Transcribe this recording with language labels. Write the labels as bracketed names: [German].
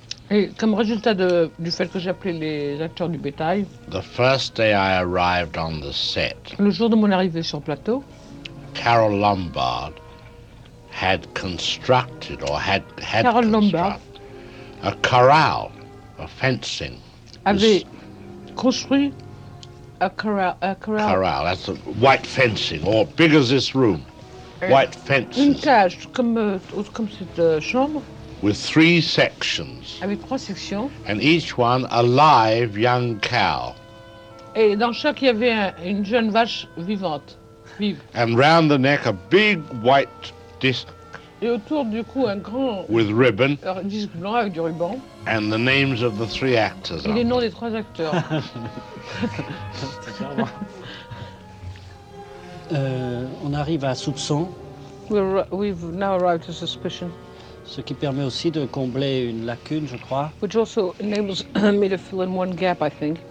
[French] Et comme résultat du fait que j'appelais les acteurs du bétail. [English] The first day I arrived on the set. [French] Le jour de mon arrivée sur plateau. [English] Carol Lombard had constructed or had Carol Lombard a corral, a fencing. [French] Avait construit a corral. [English] That's a white fencing, or big as this room. White fences. [French] Une cage comme cette chambre. [English] With 3 sections. [French] Avec 3 sections. [English] And each one a live young cow. [French] Et dans chaque il y avait une jeune vache vivante, vive. [English] And round the neck a big white disc. [French] Et autour du cou un grand. [English] With ribbon. [French] Un disque blanc avec du ruban. [English] And the names of the 3 actors. [French] Et les noms des 3 acteurs. On arrive à soupçon. [English] We've now arrived at suspicion. [French] Ce qui permet aussi de combler une lacune, je crois. [English] Which also enables me to fill in one gap, I think.